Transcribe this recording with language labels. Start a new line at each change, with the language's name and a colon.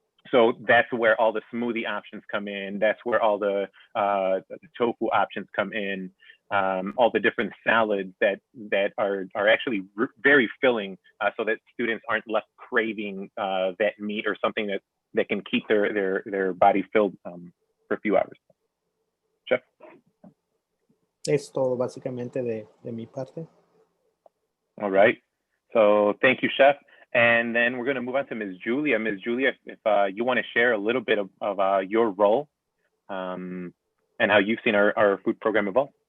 English: So that's where all the smoothie options come in. That's where all the tofu options come in. All the different salads that are actually very filling, so that students aren't left craving that meat or something that can keep their body filled for a few hours. Chef?
Spanish: Es todo básicamente de mi parte.
English: All right. So thank you, Chef. And then we're going to move on to Ms. Julia. Ms. Julia, if you want to share a little bit of your role and how you've seen our food program evolve.